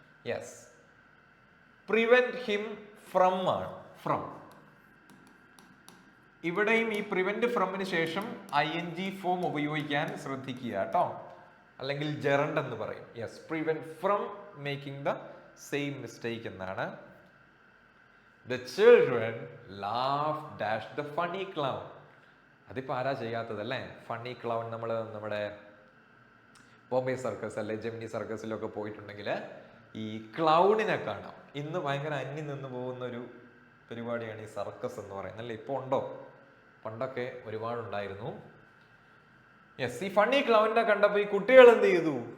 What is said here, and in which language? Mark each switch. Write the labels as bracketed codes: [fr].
[en] Yes, prevent him from ആണ്. From. [ml] ഇവിടെയും ഈ പ്രിവെന്റ് ഫ്രമിന് ശേഷം ING ഫോം ഉപയോഗിക്കാൻ ശ്രദ്ധിക്കുക കേട്ടോ, അല്ലെങ്കിൽ ജെറണ്ട് എന്ന് പറയും. [en] Yes, prevent from making the same mistake എന്നാണ്. The children laughed dash the funny clown. [ml] അതിപ്പോ ആരാ ചെയ്യാത്തതല്ലേ? Funny clown. നമ്മുടെ ബോംബെ സർക്കസ് അല്ലെ ജെമിനി സർക്കസിലൊക്കെ പോയിട്ടുണ്ടെങ്കിൽ ഈ ക്ലൗണിനെ കാണാം. ഇന്ന് ഭയങ്കര അന്യം നിന്ന് പോകുന്ന ഒരു പരിപാടിയാണ് ഈ സർക്കസ് എന്ന് പറയുന്നത്, അല്ലേ? ഇപ്പോൾ ഉണ്ടോ? പണ്ടൊക്കെ ഒരുപാടുണ്ടായിരുന്നു. യെസ്, ഈ ഫണ്ണി ക്ലൗണിനെ കണ്ടപ്പോൾ ഈ കുട്ടികൾ എന്ത് ചെയ്തു?